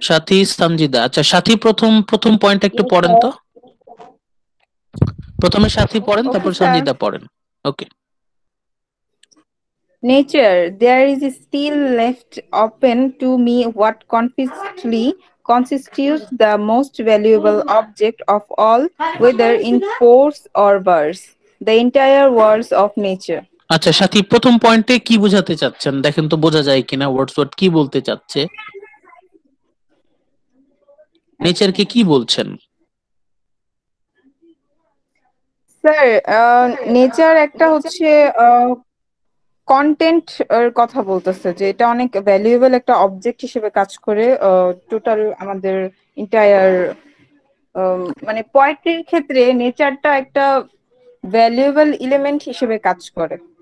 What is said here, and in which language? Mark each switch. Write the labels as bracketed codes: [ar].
[bn] সাথী সানজিদা, আচ্ছা সাথী প্রথম পয়েন্ট একটু পড়েন তো, প্রথমে সাথী পড়েন, তারপর সানজিদা পড়েন। ওকে। [en] Nature, there is still left open to me what confidently constitutes the most valuable object of all, whether in prose or verse, the entire worlds of nature. [bn] আচ্ছা সাথী, প্রথম পয়েন্টে কি বোঝাতে চাচ্ছেন দেখেন তো, বোঝা যায় কিনা ওয়ার্ডসওয়ার্থ কি বলতে চাচ্ছে, নেচারকে কি বলছেন? স্যার নেচার একটা হচ্ছে কন্টেন্ট এর কথা বলতেছে, যে এটা অনেক ভ্যালুয়েবল একটা অবজেক্ট হিসেবে কাজ করে টোটাল আমাদের এন্টায়ার, মানে পোয়েট্রির ক্ষেত্রে নেচারটা একটা ভ্যালুয়েবল এলিমেন্ট হিসেবে কাজ করে।